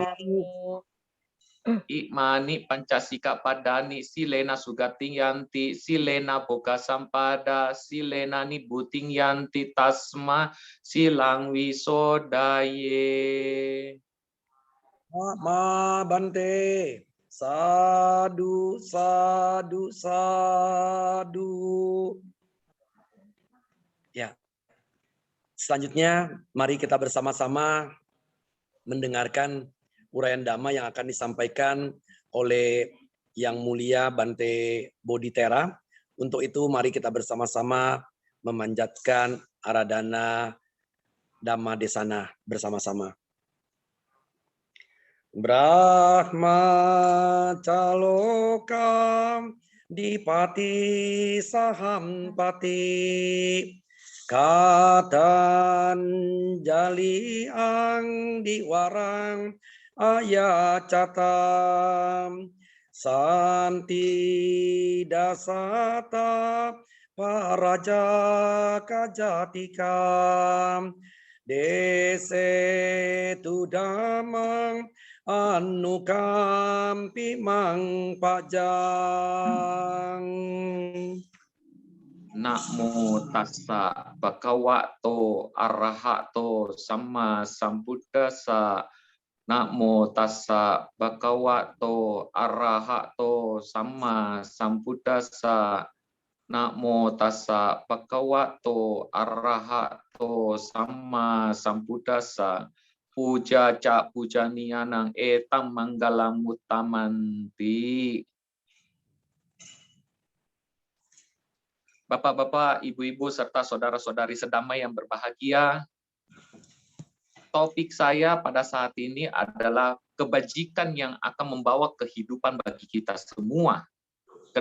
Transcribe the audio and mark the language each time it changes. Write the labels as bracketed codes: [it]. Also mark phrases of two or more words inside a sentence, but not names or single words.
[pi] อิมานิปัญจสิกปดานิสิเลนะสุกติยันติสิเลนะโภคสัมปดาสิเลนะนิบุติยันติตัสมาสิลังวิโสดาเย อะมาบันเตสาธุสาธุสาธุ [id] ya selanjutnya mari kita bersama-sama mendengarkan uraian dhamma yang akan disampaikan oleh Yang Mulia Bante Bodhitera. Untuk itu mari kita bersama-sama memanjatkan [pi] Aradhana Dhamma Desana [id] bersama-sama. [pi] Brahma calokam dipati sahampati katan jali ang diwarang ayacatam santi dasata paraja kajatikam dese tudamang anukampi mang pajang. Namo tassa bhagavato arahato samma sambuddhassa. Namo tassa bhagavato arahato samma sambuddhassa. Namo tassa bhagavato arahato samma sambuddhassa. Puja ca pujanianang etam manggalam utamanti. [id] Bapak-bapak, ibu-ibu, serta saudara-saudari sedamai yang berbahagia, topik saya pada saat ini adalah kebajikan yang akan membawa kehidupan bagi kita semua.